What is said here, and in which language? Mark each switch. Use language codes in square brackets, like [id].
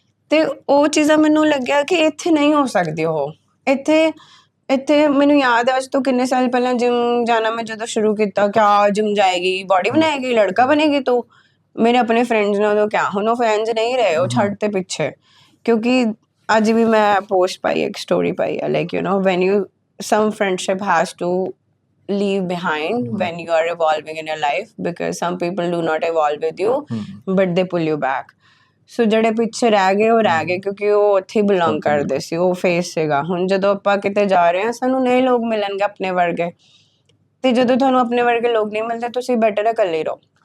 [pa] ਤੇ ਉਹ ਚੀਜ਼ਾਂ ਮੈਨੂੰ ਲੱਗਿਆ ਕਿ ਇੱਥੇ ਨਹੀਂ ਹੋ ਸਕਦੀ ਉਹ ਇੱਥੇ ਮੈਨੂੰ ਯਾਦ ਹੈ ਅੱਜ ਤੋਂ ਕਿੰਨੇ ਸਾਲ ਪਹਿਲਾਂ ਜਿਮ ਜਾਣਾ ਮੈਂ ਜਦੋਂ ਸ਼ੁਰੂ ਕੀਤਾ ਕਿਆ ਜਿਮ ਜਾਏਗੀ ਬੋਡੀ ਬਣਾਏਗੀ ਲੜਕਾ ਬਣੇਗੀ ਤੂੰ ਮੇਰੇ ਆਪਣੇ ਫਰੈਂਡਸ ਨੇ ਉਦੋਂ ਕਿਆ ਹੁਣ ਉਹ ਫਰੈਂਡਸ ਨਹੀਂ ਰਹੇ ਉਹ ਛੱਡ ਤੇ ਪਿੱਛੇ ਕਿਉਂਕਿ ਅੱਜ ਵੀ ਮੈਂ ਪੋਸਟ ਪਾਈ, ਇੱਕ ਸਟੋਰੀ ਪਾਈ ਹੈ, [en] Like you know when you some friendship has to leave behind when you are evolving in your life, because some people do not evolve with you but they pull you back. [pa] ਸੋ ਜਿਹੜੇ ਪਿੱਛੇ ਰਹਿ ਗਏ ਉਹ ਰਹਿ ਗਏ, ਕਿਉਂਕਿ ਉਹ ਉੱਥੇ ਹੀ ਬਿਲੋਂਗ ਕਰਦੇ ਸੀ, ਉਹ ਫੇਸ ਸੀਗਾ। ਹੁਣ ਜਦੋਂ ਆਪਾਂ ਕਿਤੇ ਜਾ ਰਹੇ ਹਾਂ ਸਾਨੂੰ ਨਵੇਂ ਲੋਕ ਮਿਲਣਗੇ ਆਪਣੇ ਵਰਗੇ, ਤੇ ਜਦੋਂ ਤੁਹਾਨੂੰ ਆਪਣੇ ਵਰਗੇ ਲੋਕ ਨਹੀਂ ਮਿਲਦੇ ਤੁਸੀਂ ਬੈਟਰ ਹੈ ਇਕੱਲੇ ਹੀ ਰਹੋ।